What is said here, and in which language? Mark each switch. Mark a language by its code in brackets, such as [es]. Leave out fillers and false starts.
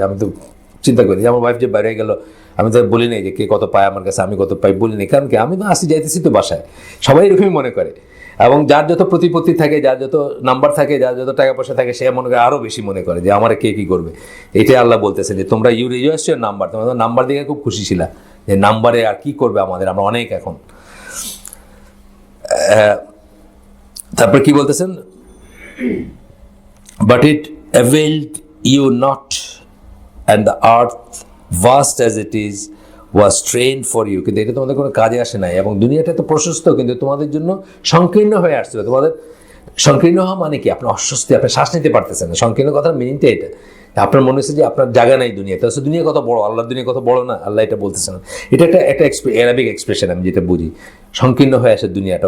[bn] আমি তো চিন্তা করি যে আমার ওয়াইফ যে বাইরে গেল, আমি তো বলি নাই যে কে কত পায় আমার কাছে, আমি কত পাই বলি নাই, কারণ কি আমি তো আসি যাইতেছি তো বাসায়, সবাই এরকমই মনে করে। এবং যার যত প্রতিপত্তি থাকে, যার যত নাম্বার থাকে, যার যত টাকা পয়সা থাকে, সে মনে করে আরও বেশি মনে করে যে আমার কে কি করবে। এটাই আল্লাহ বলতেছে যে তোমরা [en] you rejoice your number, [bn] তোমরা নাম্বার দিকে খুব খুশি ছিলা, যে নাম্বারে আর কি করবে আমাদের, আমরা অনেক এখন। তারপর কি বলতেছেন, [en] but it availed you not, and the earth vast as it is was strained for you, [bn] কিন্তু এটা তোমাদের কোনো কাজে আসে নাই। এবং দুনিয়াটা তো প্রশস্ত, কিন্তু তোমাদের জন্য সংকীর্ণ হয়ে আসছিল। তোমাদের সংকীর্ণ হওয়া মানে কি, আপনার অস্বস্তি, আপনি শ্বাস নিতে পারতেছেন না। সংকীর্ণ কথার মিনিংটা এটা, আপনার মনে হচ্ছে যে আপনার জায়গা নাই দুনিয়াতে। আসলে দুনিয়া কত বড়, আল্লাহর দুনিয়া কত বড় না, আল্লাহ এটা বলতেছেন। এটা একটা অ্যারাবিক এক্সপ্রেশন, আমি যেটা বুঝি, সংকীর্ণ হয়ে আসে দুনিয়াটা।